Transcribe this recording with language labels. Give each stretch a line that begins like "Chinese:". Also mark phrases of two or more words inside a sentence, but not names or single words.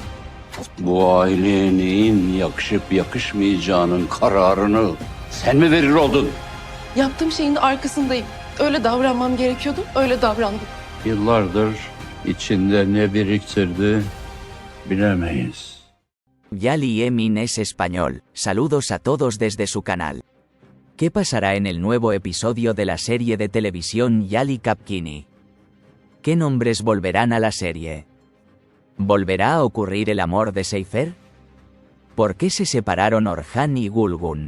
Turkish: Bu aileye neyin yakışıp yakışmayacağının kararını sen mi verir oldun? Yaptığım şeyin arkasındayım. Öyle davranmam gerekiyordu, öyle davrandım. Yıllardır içinde ne biriktirdi bilemeyiz.
Spanish: Yali Emin es español. Saludos a todos desde su canal. ¿Qué pasará en el nuevo episodio de la serie de televisión Yali Kapkini? ¿Qué nombres volverán a la serie? ¿Volverá a ocurrir el amor de Seifer? ¿Por qué se separaron Orhan y Gulgun?